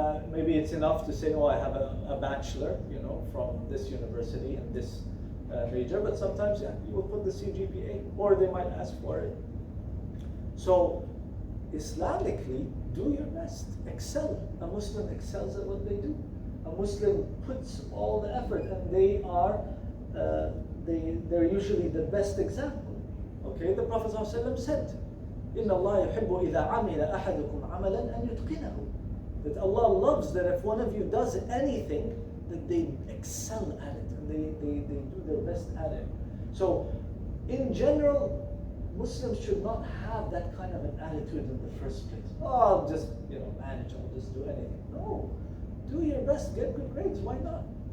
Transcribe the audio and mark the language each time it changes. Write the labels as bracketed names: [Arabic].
[English] Maybe it's enough to say, oh, I have a bachelor, you know, from this university and this major, but sometimes, yeah, you will put the CGPA, or they might ask for it. So, Islamically, do your best, excel. A Muslim excels at what they do. A Muslim puts all the effort, and they are, they're usually the best example. Okay, the Prophet ﷺ said, [Arabic] إِنَّ اللَّهَ يُحِبُّ إِذَا عَمِلَ أَحَدُكُمْ عَمَلًا أَنْ يُتْقِنَهُ. [English] That Allah loves that if one of you does anything, that they excel at it, and they do their best at it. So, in general, Muslims should not have that kind of an attitude in the first place. Oh, I'll just, you know, manage, I'll just do anything. No, do your best, get good grades, why not?